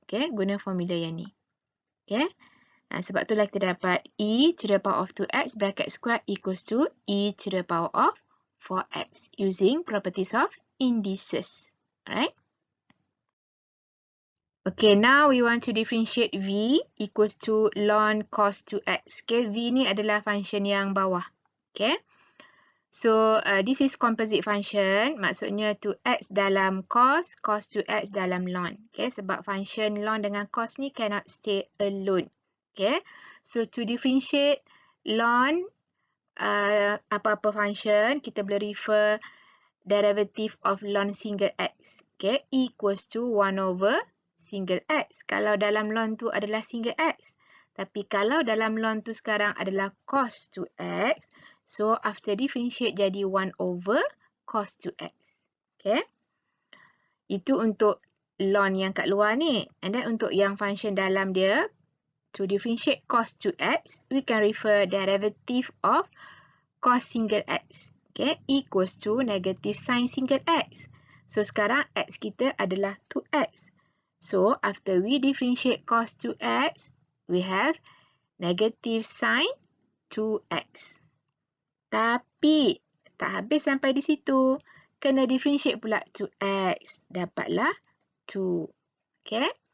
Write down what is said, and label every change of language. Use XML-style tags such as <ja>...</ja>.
<ms>Okay, guna formula yang ni. Okay. Sebab itulah kita dapat e to the power of 2x bracket square equals to e to the power of 4x using properties of indices. Alright.</ms> <en>Okay, now we want to differentiate v equals to ln cos 2x.</en> <ms>Okay, v ni adalah function yang bawah.</ms> <en>Okay. So, this is composite function.</en> <ms>Maksudnya 2x dalam cos, cos 2x dalam ln. Okay, sebab function ln dengan cos ni</ms> <en>cannot stay alone. Okay, so to differentiate ln</en> <ms>apa-apa</ms> <en>function,</en> <ms>kita boleh</ms> <en>refer derivative of ln single x. Okay, equals to 1 over single x.</en> <ms>Kalau dalam ln tu adalah single x. Tapi kalau dalam ln tu sekarang adalah cos 2x, so after differentiate jadi 1 over cos 2x. Okay. Itu untuk ln yang kat luar ni.</ms> <en>And then</en> <ms>untuk yang function dalam dia,</ms> <en>to differentiate cos 2x, we can refer derivative of cos single x. Okay, equals to negative sin single x.</en> <ms>So sekarang x kita adalah 2x.</ms> <en>So after we differentiate cos 2x, we have negative sin 2x.</en> <ms>Tapi tak habis sampai di situ. Kena differentiate pula 2x. Dapatlah 2. Okay.</ms>